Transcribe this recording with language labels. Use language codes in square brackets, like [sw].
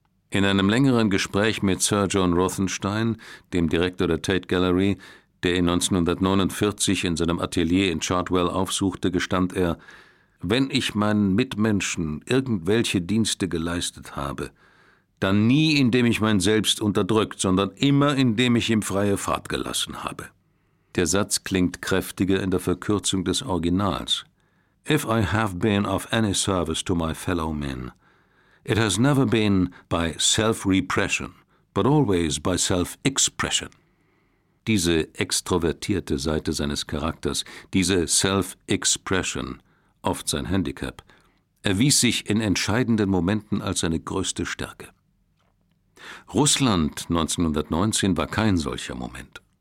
[de] In einem längeren Gespräch mit Sir John Rothenstein, dem Direktor der Tate Gallery, der ihn 1949 in seinem Atelier in Chartwell aufsuchte, gestand er: »Wenn ich meinen Mitmenschen irgendwelche Dienste geleistet habe, dann nie, indem ich mein Selbst unterdrückt, sondern immer, indem ich ihm freie Fahrt gelassen habe.« Der Satz klingt kräftiger in der Verkürzung des Originals. [en] If I have been of any service to my fellow men, it has never been by self-repression, but always by self-expression. [de] Diese extrovertierte Seite seines Charakters, diese Self-Expression, oft sein Handicap, erwies sich in entscheidenden Momenten als seine größte Stärke. Russland 1919 war kein solcher Moment.